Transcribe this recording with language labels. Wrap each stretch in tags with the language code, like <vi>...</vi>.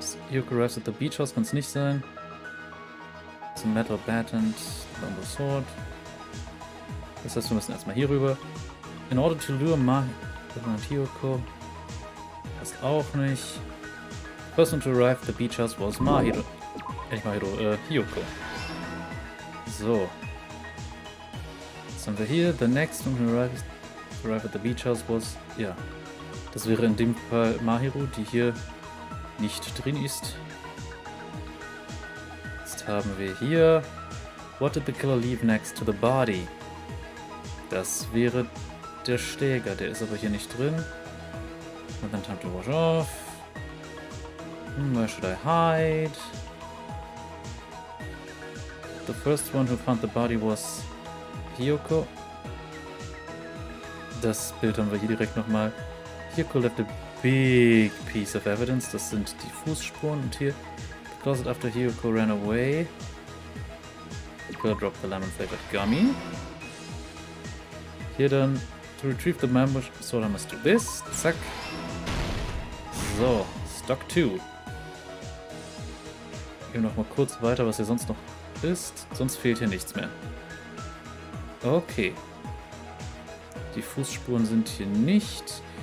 <en>Hiyoko arrives at the beach house,</en> <de>kann es nicht sein.</de> <en>It's a metal bat and bamboo sword.</en> <de>Das heißt, wir müssen erstmal hier rüber.</de> <en>In order to lure Mahiru and Hiyoko.</en> <de>Passt auch nicht.</de> <en>The person to arrive at the beach house was Mahiru.</en> <de>Nicht Mahiru, Hiyoko. So. Was haben wir hier?</de> <en>The next one who arrived at the beach house was...</en> <de>Ja. Das wäre in dem Fall Mahiru, die hier nicht drin ist. Jetzt haben wir hier...</de> <en>What did the killer leave next to the body?</en> <de>Das wäre der Schläger, der ist aber hier nicht drin.</de> <en>And then time to wash off. Where should I hide? The first one who found the body was Hiyoko.</en> <de>Das Bild haben wir hier direkt nochmal.</de> <en>Hiyoko left a big piece of evidence.</en> <de>Das sind die Fußspuren. Und hier,</de> <en>the closet after Hiyoko ran away. The killer dropped the lemon-flavored gummy.</en> <de>Hier dann,</de> <en>to retrieve the member sword I must do this.</en> <de>Zack. So, Stock 2. Gehen wir noch mal kurz weiter, was hier sonst noch ist. Sonst fehlt hier nichts mehr. Okay. Die Fußspuren sind hier nicht.</de>